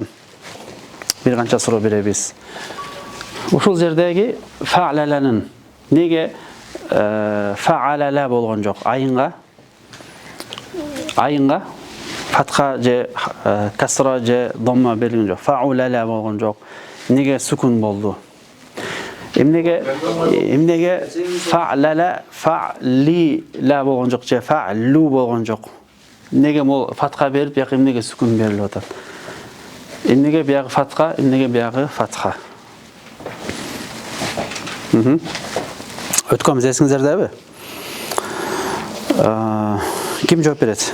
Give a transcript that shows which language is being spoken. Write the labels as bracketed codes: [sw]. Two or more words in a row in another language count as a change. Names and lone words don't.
[ky] Бир канча суроо беребиз. Ушул жердеги фа'лаланын неге фа'алала болгон жок? Айынга фатха же касра же домма берилген жок. Фа'улала болгон жок. Неге сукун болду? Эмнеге фа'лала фа'лила болгон жок же фа'лу болгон жок? Неге мол фатха берип, бияк эмнеге сукун берилип атат? Эмнеге биягы фатха, эмнеге биягы фатха? Өткөнбүз эсиңиздердеби? Ким жооп берет?